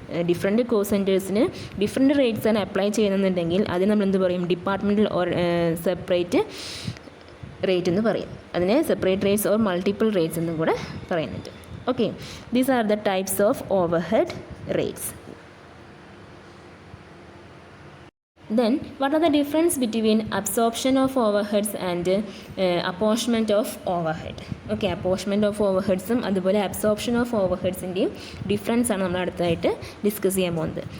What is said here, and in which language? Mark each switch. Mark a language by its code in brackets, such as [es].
[ml] Different cost സെൻറ്റേഴ്സിന് different rates ആണ് apply ചെയ്യുന്നുണ്ടെങ്കിൽ അത് നമ്മൾ എന്ത് പറയും, ഡിപ്പാർട്ട്മെൻറ്റൽ ഓർ സെപ്പറേറ്റ് റേറ്റ് എന്ന് പറയും. അതിനെ separate rates or multiple rates എന്നും കൂടെ പറയുന്നുണ്ട്. Okay, [en] These are the types of overhead rates. Then what are the difference between absorption of overheads and apportionment of overhead? [ml] Okay, [en] apportionment of overheads [ml] ഉം അതുപോലെ absorption of ഓവർഹെഡ്സിൻ്റെയും difference ആണ് നമ്മൾ അടുത്തായിട്ട് discuss ചെയ്യാൻ പോകുന്നത്.